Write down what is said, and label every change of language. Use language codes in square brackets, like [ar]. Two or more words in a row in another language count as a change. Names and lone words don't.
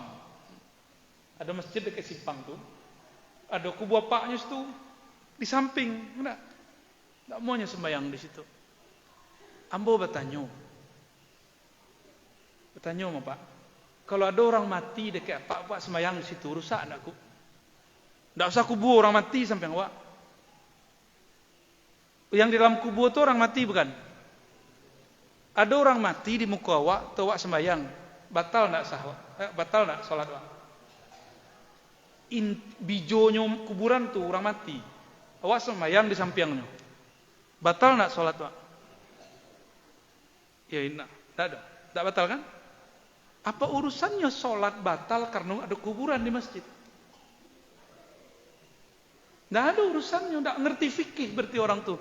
[ms] Ada masjid dekat simpang tu. Ada kubur apaknya situ di samping. Tak maunya sembahyang di situ. Ambo bertanya sama Pak. Kalau ada orang mati dekat Pak sembahyang di situ, rusak tak ku? Tak usah kubur orang mati sampai awak. Yang di dalam kubur tu orang mati bukan? Ada orang mati di muka awak, tu awak sembahyang, batal tak sah awak? Batal tak solat awak? bijonya kuburan tuh orang mati. Awak sembahyang di sampingnya. [id] Batal enggak sholat, Pak? Ya, enggak. Enggak batal kan? Apa urusannya sholat batal karena ada kuburan di masjid? Enggak ada urusannya, enggak ngerti fikih berarti orang tuh.